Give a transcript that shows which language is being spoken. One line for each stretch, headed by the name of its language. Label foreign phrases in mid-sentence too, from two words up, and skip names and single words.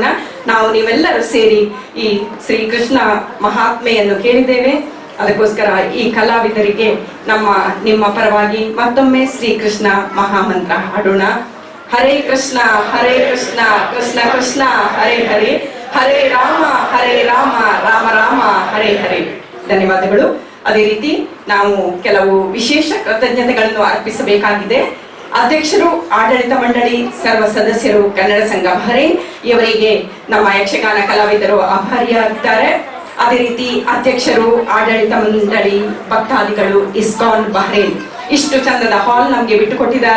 Kannada: ನಾವು ನೀವೆಲ್ಲರೂ ಸೇರಿ ಈ ಶ್ರೀ ಕೃಷ್ಣ ಮಹಾತ್ಮೆಯನ್ನು ಕೇಳಿದ್ದೇವೆ. ಅದಕ್ಕೋಸ್ಕರ ಈ ಕಲಾವಿದರಿಗೆ ನಿಮ್ಮ ಪರವಾಗಿ ಮತ್ತೊಮ್ಮೆ ಶ್ರೀ ಕೃಷ್ಣ ಮಹಾಮಂತ್ರ ಹಾಡೋಣ.
Sanskrit: ಹರೇ ಕೃಷ್ಣ ಕೃಷ್ಣ ಕೃಷ್ಣ ಹರೇ ಹರೇ ಹರೇ ರಾಮ ರಾಮ ರಾಮ ಹರೇ ಹರೇ.
Kannada: ಧನ್ಯವಾದಗಳು. ಅದೇ ರೀತಿ ನಾವು ಕೆಲವು ವಿಶೇಷ ಕೃತಜ್ಞತೆಗಳನ್ನು ಅರ್ಪಿಸಬೇಕಾಗಿದೆ. ಅಧ್ಯಕ್ಷರು, ಆಡಳಿತ ಮಂಡಳಿ, ಸರ್ವ ಸದಸ್ಯರು, ಕನ್ನಡ ಸಂಘ ಬಹರೇನ್ ಇವರಿಗೆ ನಮ್ಮ ಯಕ್ಷಗಾನ ಕಲಾವಿದರು ಆಭಾರಿಯಾಗಿದ್ದಾರೆ. ಅದೇ ರೀತಿ ಅಧ್ಯಕ್ಷರು, ಆಡಳಿತ ಮಂಡಳಿ, ಭಕ್ತಾದಿಗಳು, ಇಸ್ಕಾನ್ ಬಹರೇನ್ ಇಷ್ಟು ಚಂದದ ಹಾಲ್ ನಮ್ಗೆ ಬಿಟ್ಟುಕೊಟ್ಟಿದ್ದಾರೆ.